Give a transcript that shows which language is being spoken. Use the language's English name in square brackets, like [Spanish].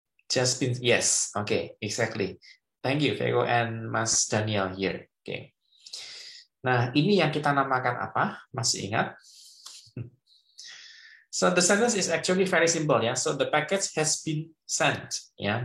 [English] Just been, yes, okay, exactly. Thank you, Vego and Mas Daniel here. Okay. [Indonesian] Nah, ini yang kita namakan apa? Masih ingat? [English] So the sentence is actually very simple, ya. So the package has been sent, ya.